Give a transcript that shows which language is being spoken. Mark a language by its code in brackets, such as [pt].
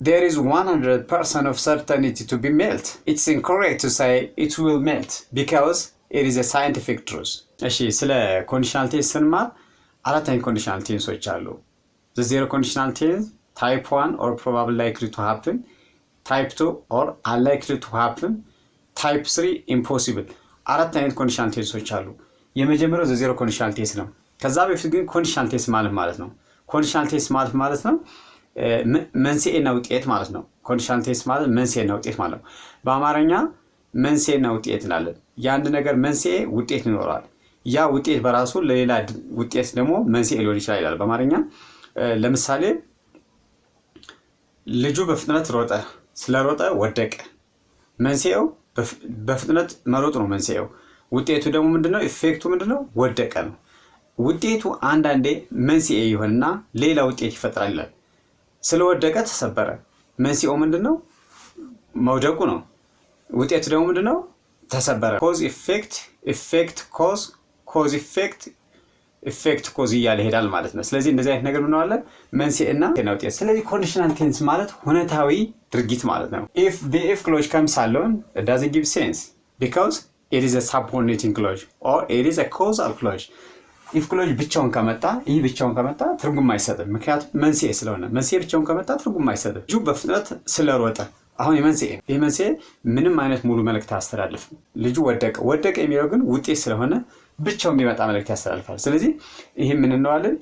[en] There is 100% of certainty to be melt. It's incorrect to say it will melt because it is a scientific truth. [am] እሺ ስለ ኮንዲሽናል ቴንስ ስንማር 4 አይነት ኮንዲሽናል ቴንሶች አሉ። [en] The zero conditional tense, type 1 or probably likely to happen, type 2 or unlikely to happen, type 3 impossible. [am] 4 አይነት ኮንዲሽናል ቴንሶች አሉ። የመጀመሪያው the zero conditional tense ነው። ከዛ በፊት ግን ኮንዲሽናል ቴንስ ማለት ነው። ኮንዲሽናል ቴንስ ማለት ነው መንስኤና ውጤት ማለት ነው። ኮንዲሽናል ቴንስ ማለት መንስኤና ውጤት ማለት ነው። በአማርኛ መንስኤና ውጤት እንላለን። የአንድ ነገር መንስኤ ውጤት ይኖራል። ያ ውጤት በራሱ ለሌላ ውጤት ደግሞ መንስኤ ሊሆን ይችላል ይላል በአማርኛ። ለምሳሌ ልጁ በፍጥነት ሮጠ፣ ስለሮጠ ወደቀ። መንስኤው በፍጥነት መሮጥ ነው መንስኤው። ውጤቱ ደግሞ ምንድነው? ኢፌክቱ ምንድነው? ወደቀ ነው። ውጤቱ አንዳንዴ መንስኤ ይሆንና ሌላ ውጤት ይፈጥራል ይላል። ስለወደቀ ተሰበረ። መንስኤው ምንድነው? መውደቁ ነው። ውጤቱ ደግሞ ምንድነው? ተሰበረ። ኮዝ ኢፌክት፣ ኢፌክት ኮዝ፣ ኮዝ ኢፌክት፣ ኢፌክት ኮዝ እያለ ይሄዳል ማለት ነው። ስለዚህ እንደዚህ አይነት ነገር ምን አለ? መንስኤና ውጤት። ስለዚህ ኮንዲሽናል ቴንስ ማለት ሁኔታዊ ድርጊት ማለት ነው። [en] if the if clause comes alone, it doesn't give sense because it is a subordinating clause or it is a causal clause. [am] if clause ብቻውን ከመጣ ይህ ብቻውን ከመጣ ትርጉም አይሰጥም። ምክንያቱም መንስኤ ስለሆነ መንስኤ ብቻውን ከመጣ ትርጉም አይሰጥም። ልጁ በፍጥነት ስለሮጠ አሁን የመንስኤ ምንም አይነት ሙሉ መልእክት አስተላልፍም። ልጁ ወደቀ የሚለው ግን ውጤት ስለሆነ ብቻውን የሚመጣ መልእክት ያስተላልፋል። ስለዚህ ይሄ ምን እንለዋለን?